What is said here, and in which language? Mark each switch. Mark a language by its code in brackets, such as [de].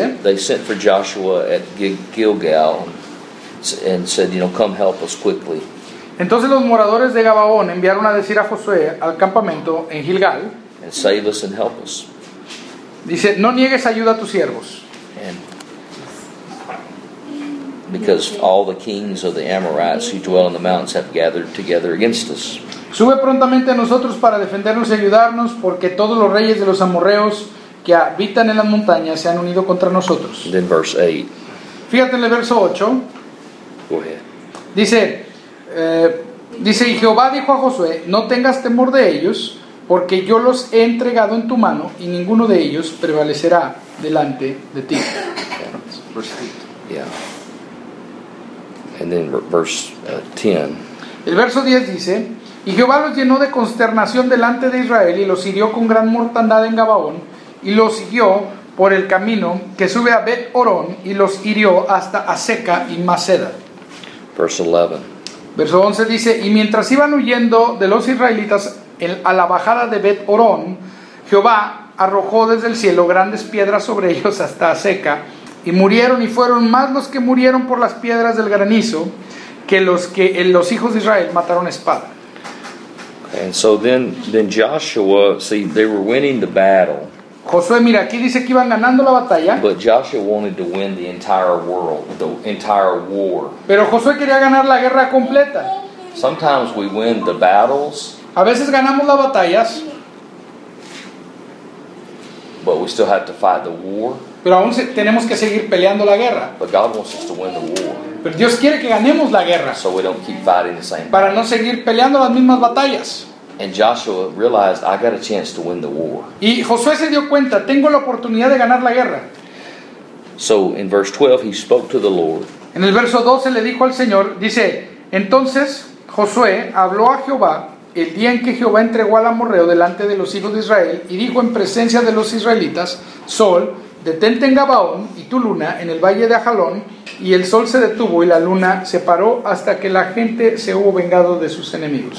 [en] they sent for Joshua at Gilgal and said, you know, come help us quickly. [es] Entonces los moradores de Gabaón enviaron a decir a Josué al campamento en Gilgal, [en] and save us and help us. [es] Dice, no niegues ayuda a tus siervos. [en] And because all the kings of the Amorites who dwell in the mountains have gathered together against us. [es] Sube prontamente a nosotros para defendernos y ayudarnos, porque todos los reyes de los amorreos que habitan en las montañas se han unido contra nosotros. [en] Then verse 8. [es] Fíjate en el verso 8. [en] Go ahead. [es] Dice, y Jehová dijo a Josué, no tengas temor de ellos, porque yo los he entregado en tu mano, y ninguno de ellos prevalecerá delante de ti. [en] Yeah. Yeah. And then verse 10. [es] El verso 10 dice, y Jehová los llenó de consternación delante de Israel, y los hirió con gran mortandad en Gabaón, y los siguió por el camino que sube a Bet Orón, y los hirió hasta Aseca y Maceda. [en] Verse 11. [es] Verso 11 dice, y mientras iban huyendo de los israelitas a la bajada de Bet Orón, Jehová arrojó desde el cielo grandes piedras sobre ellos hasta Aseca, y murieron, y fueron más los que murieron por las piedras del granizo que los que los hijos de Israel mataron espada. [en] And so then Joshua, see, they were winning the battle. [es] Josué, mira, aquí dice que iban ganando la batalla. [en] But Joshua wanted to win the entire world, the entire war. [es] Pero Josué quería ganar la guerra completa. [en] Sometimes we win the battles. [es] A veces ganamos las batallas. [en] But we still have to fight the war. [es] Pero aún tenemos que seguir peleando la guerra. [en] But God wants us to win the war. [es] Pero Dios quiere que ganemos la guerra. [en] So we don't keep fighting the same. [es] Para no seguir peleando las mismas batallas. [en] And Joshua realized, I got a chance to win the war. [es] Y Josué se dio cuenta, tengo la oportunidad de ganar la guerra. [en] So in verse 12 he spoke to the Lord. [es] En el verso 12 le dijo al Señor, dice, entonces Josué habló a Jehová el día en que Jehová entregó al amorreo delante de los hijos de Israel, y dijo en presencia de los israelitas, sol, detente en Gabaón, y tu luna en el valle de Ajalón. Y el sol se detuvo y la luna se paró hasta que la gente se hubo vengado de sus enemigos.